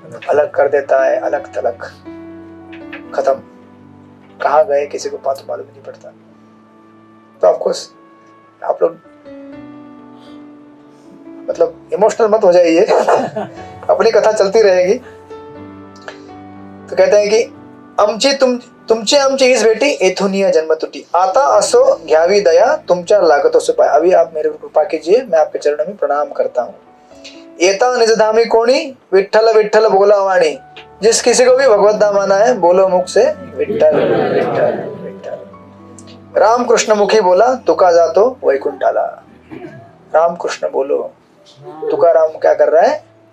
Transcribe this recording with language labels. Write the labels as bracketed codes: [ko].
[hi] अलग कर देता है, अलग थलग, खत्म। कहाँ गए किसी को मालूम नहीं पड़ता। तो ऑफकोर्स आप लोग मतलब इमोशनल मत हो जाइए अपनी कथा चलती रहेगी। तो कहते हैं कि [mr] तुमची आमची हीच भेटी, येथून या जन्म तुटी, आता असो घ्यावी दया, तुमच्या लागतो सुपाय। [hi] अभी आप मेरे को कृपा कीजिए, मैं आपके चरणों में प्रणाम करता हूँ। [mr] येता निजधामी कोणी, विठ्ठल विठ्ठल बोला वाणी, [hi] जिस किसी को भी भगवत धाम आना है बोलो मुख से विठ्ठल विठ्ठल विठ्ठल। [mr] राम कृष्ण मुखी बोला, तुका जातो वैकुंठाला। [hi] राम कृष्ण बोलो, तुकाराम क्या कर रहा है?